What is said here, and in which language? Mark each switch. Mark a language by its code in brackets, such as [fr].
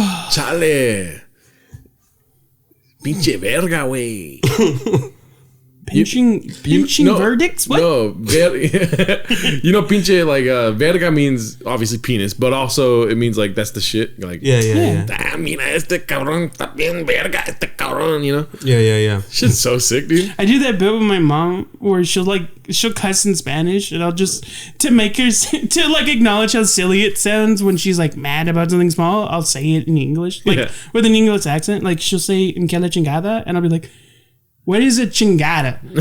[es] Chale. Pinche verga, güey. [en] Pinching verdicts? What? No, you know, pinche like verga means obviously penis, but also it means like that's the shit. Like Yeah. [es] Ah, mira este cabrón está bien verga este cabrón. [en] You know. Yeah. Shit's so sick, dude. I do that bit with my mom where she'll cuss in Spanish, and I'll just to make her to like acknowledge how silly it sounds when she's like mad about something small. I'll say it in English, like with an English accent. Like she'll say [es] "en que la chingada," [en] and I'll be like, what is a chingada?